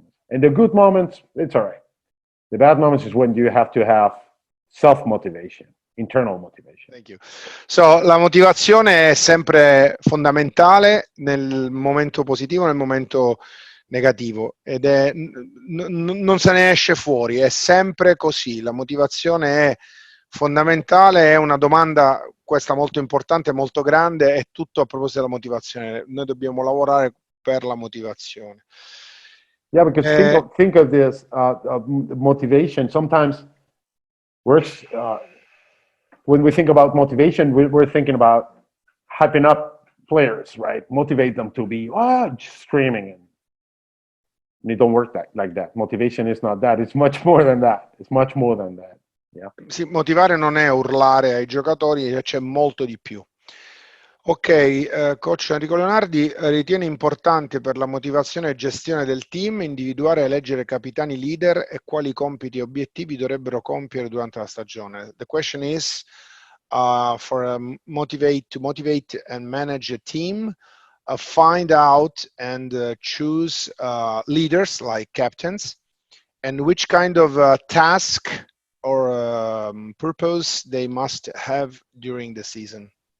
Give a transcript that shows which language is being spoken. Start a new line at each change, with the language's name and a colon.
English: In the good moments, it's all right. The bad moments is when you have to have self-motivation. Internal motivation. Thank you.
Italian: So, la motivazione è sempre fondamentale nel momento positivo, nel momento negativo, ed è non se ne esce fuori, è sempre così. La motivazione è fondamentale, è una domanda questa molto importante, molto grande, è tutto a proposito della motivazione. Noi dobbiamo lavorare per la motivazione.
English: Yeah, because think of this motivation. Sometimes when we think about motivation, we're thinking about hyping up players, right? Motivate them to be just screaming, and it don't work like that. Motivation is not that. It's much more than that. Yeah.
Italian: Sì, motivare non è urlare ai giocatori, c'è molto di più. Ok, coach Enrico Leonardi ritiene importante per la motivazione e gestione del team individuare e eleggere capitani leader e quali compiti e obiettivi dovrebbero compiere durante la stagione.
English: The question is to motivate and manage a team, find out and choose leaders like captains, and which kind of task or purpose they must have during the season.